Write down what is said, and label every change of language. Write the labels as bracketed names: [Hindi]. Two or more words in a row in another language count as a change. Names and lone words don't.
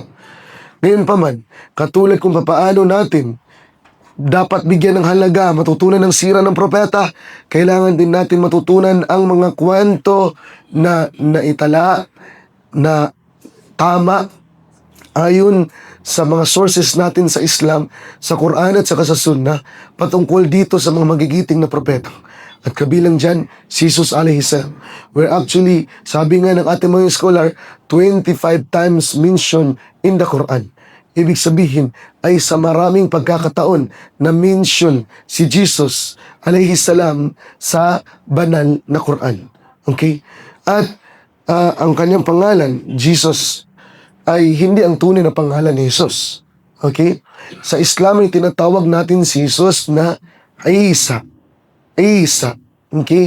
[Filipino] Ngayon pa man, katulad kung paano natin dapat bigyan ng halaga, matutunan ng sira ng propeta, kailangan din natin matutunan ang mga kwento na naitala, na tama ayon sa mga sources natin sa Islam, sa Quran at saka sa Sunnah patungkol dito sa mga magigiting na propeta. At kabilang dyan, si Jesus [Arabic] عليه السلام. [English] Where actually, [Filipino] sabi nga ng ating mga scholar, [English] 25 times mentioned in the Quran. [Filipino] Ibig sabihin ay sa maraming pagkakataon na mention si Jesus [Arabic] عليه السلام [Filipino] sa banal na Quran. Okay? At ang kanyang pangalan, Jesus, ay hindi ang tunay na pangalan ni Jesus. Okay? Sa Islam ay tinatawag natin si Jesus na Isa. Isa. Okay?